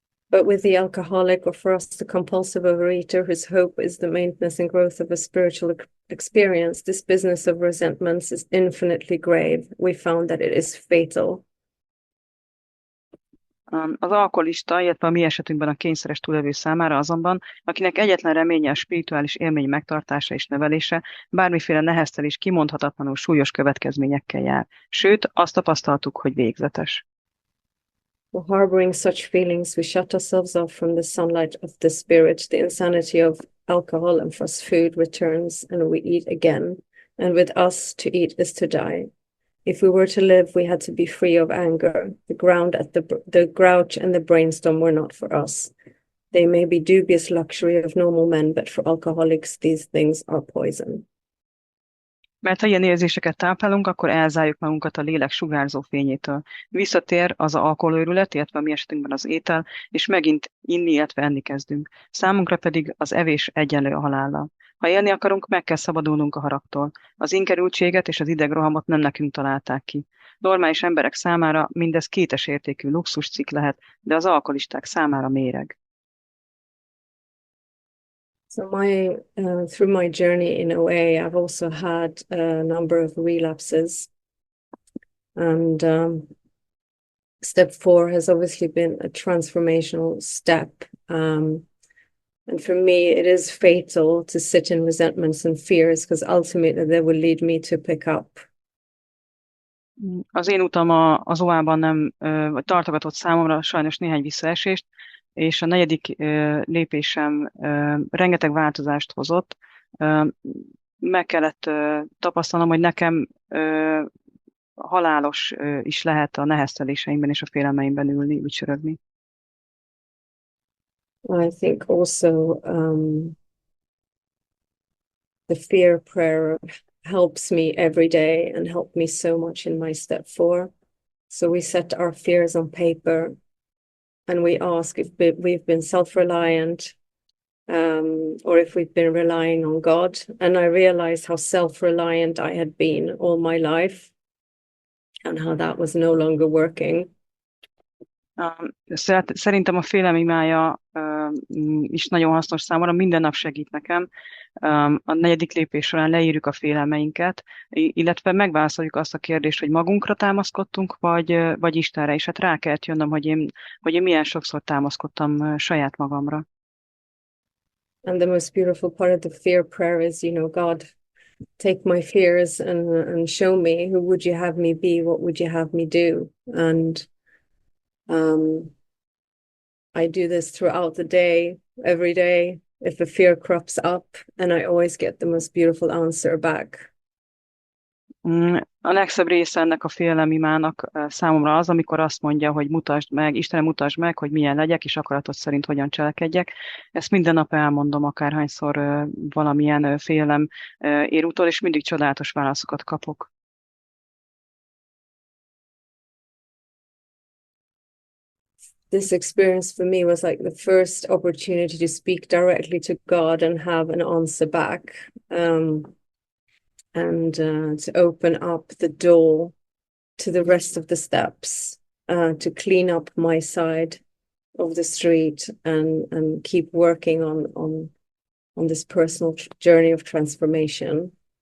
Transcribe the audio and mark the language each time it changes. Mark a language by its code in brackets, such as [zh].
[en] But with the alcoholic, or for us, the compulsive overeater, whose hope is the maintenance and growth of a spiritual experience, this business of resentments is infinitely grave. We found that it is fatal. [hu] Az alkoholista, illetve a mi esetünkben a kényszeres túlélő számára azonban, akinek egyetlen reménye a spirituális élmény megtartása és nevelése, bármiféle neheztelés kimondhatatlanul súlyos következményekkel jár. Sőt, azt tapasztaltuk, hogy végzetes. [en] For harboring such feelings, we shut ourselves off from the sunlight of the spirit. The insanity of alcohol and fast food returns, and we eat again. And with us, to eat is to die. If we were to live, we had to be free of anger. The grouch and the brainstorm were not for us. They may be dubious luxury of normal men, but for alcoholics, these things are poison. [hu] Mert ha ilyen érzéseket táplálunk, akkor elzárjuk magunkat a lélek sugárzó fényétől. Visszatér az alkoholőrület, illetve a mi esetünkben az étel, és megint inni, illetve enni kezdünk. Számunkra pedig az evés egyenlő a halállal. Ha élni akarunk, meg kell szabadulnunk a haragtól. Az ingerültséget és az idegrohamot nem nekünk találták ki. Normális emberek számára mindez kétes értékű luxuscikk lehet, de az alkoholisták számára méreg. [en] So through my journey in OA, I've also had a number of relapses, and step 4 has obviously been a transformational step. And for me, it is fatal to sit in resentments and fears, because ultimately they will lead me to pick up. [hu] Az én utam az OA-ban nem tartogatott számomra sajnos néhány visszaesést, és a 4. lépésem rengeteg változást hozott. Meg kellett tapasztalnom, hogy nekem halálos is lehet a nehezteléseimben és a félelmeimben ülni, ücsörögni. [en] I think also the fear prayer helps me every day and helped me so much in my step 4. So we set our fears on paper, and we ask if we've been self-reliant, or if we've been relying on God. And I realized how self-reliant I had been all my life and how that was no longer working. [hu] Szerintem a félelem imája is nagyon hasznos számomra, minden nap segít nekem. A negyedik lépés során leírjuk a félelmeinket, illetve megválaszoljuk azt a kérdést, hogy magunkra támaszkodtunk, vagy Istenre, és hát rá kellett jönnöm, hogy én milyen sokszor támaszkodtam saját magamra. [en] And the most beautiful part of the fear prayer is, God, take my fears and show me, who would you have me be? What would you have me do? And I do this throughout the day, every day, if a fear crops up, and I always get the most beautiful answer back. [hu] A legszebb része ennek a félelemimának számomra az, amikor azt mondja, hogy mutasd meg, Istenem, mutasd meg, hogy milyen legyek, és akaratod szerint hogyan cselekedjek. Ezt minden nap elmondom, akárhányszor valamilyen félelem ér utol, és mindig csodálatos válaszokat kapok. [en] This experience for me was like the first opportunity to speak directly to God and have an answer back. And to open up the door to the rest of the steps, to clean up my side of the street and keep working on this personal journey of transformation.